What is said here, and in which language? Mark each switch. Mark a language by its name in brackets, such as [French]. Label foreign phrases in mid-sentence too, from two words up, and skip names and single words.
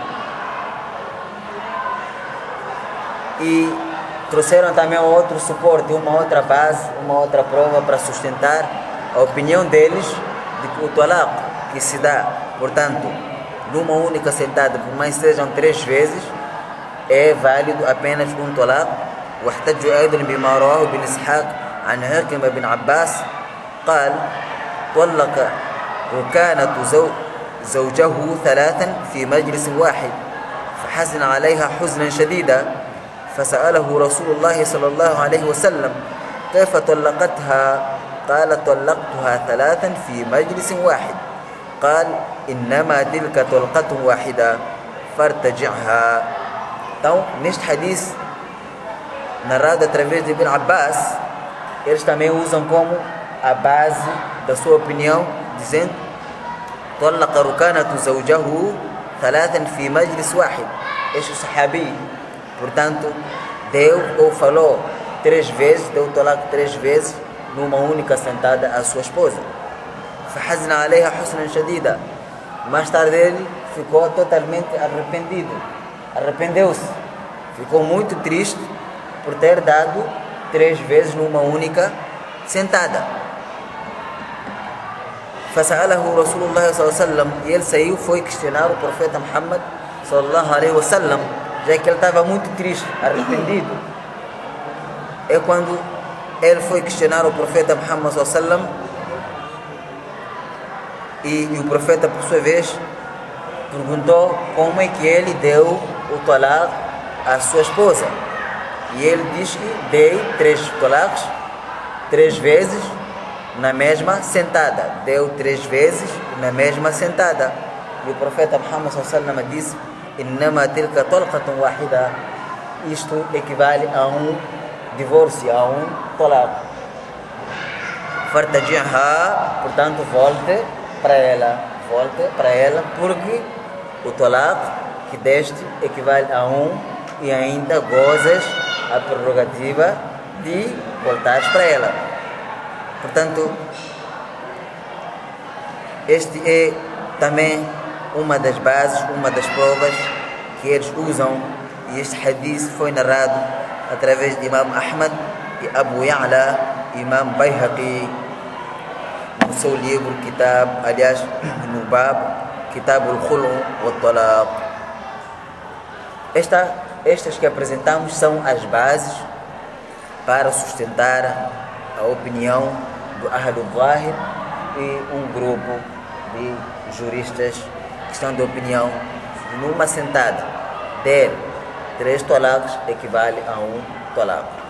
[Portuguese] E trouxeram também outro suporte, uma outra base, uma outra prova para sustentar a opinião deles de que o talaq que se dá, portanto, numa única sentada, por mais sejam 3 vezes, é válido apenas um talaq. [Arabic] واحتجوا أيضا بما رواه ابن إسحاق عن عكرمة بن عباس قال طلق ركانة زوجه 3 في مجلس واحد فحزن عليها حزنا شديدا فسأله رسول الله صلى الله عليه وسلم كيف طلقتها قال طلقتها 3 في مجلس واحد قال إنما تلك طلقة واحدة فارتجعها. [Portuguese] Então, neste hadith narrado através de Ibn Abbas, eles também usam como a base da sua opinião, dizendo [Arabic] طلق ركانة زوجه 3 في مجلس واحد. [Portuguese] Este sahabi, portanto, deu ou falou 3 vezes, deu talaq 3 vezes numa única sentada à sua esposa. [Arabic] فحزن عليها حزنا شديدا. [Portuguese] Mais tarde ele ficou totalmente arrependeu-se, ficou muito triste por ter dado 3 vezes numa única sentada. [Arabic] فسأله رسول الله صلى الله عليه وسلم, [Portuguese] e ele saiu, foi questionar o profeta Muhammad [Arabic] صلى الله عليه وسلم, [Portuguese] já que ele estava muito triste, arrependido, é quando ele foi questionar o profeta Muhammad sallallahu e o profeta, por sua vez, perguntou como é que ele deu o talaq à sua esposa. E ele diz que dei 3 talaqs, 3 vezes na mesma sentada. Deu 3 vezes na mesma sentada. E o profeta Muhammad sallallahu disse: [Arabic] "إنما تلك طلقة واحدة." [Portuguese] Isto equivale a um divórcio, a um talaq. Fartaji'ha, portanto, volte para ela, porque o talaq que deste equivale a um e ainda gozas a prerrogativa de voltares para ela. Portanto, este é também uma das bases, uma das provas que eles usam, e este hadith foi narrado através de Imam Ahmad e Abu Ya'la, Imam Bayhaqi, no seu livro Kitab, aliás, no Bab, Kitab al-Khulu wa-Talaq. Estas que apresentamos são as bases para sustentar a opinião do Ahlul Zahir e um grupo de juristas que estão de opinião numa sentada der 3 talaqs equivale a um talaq.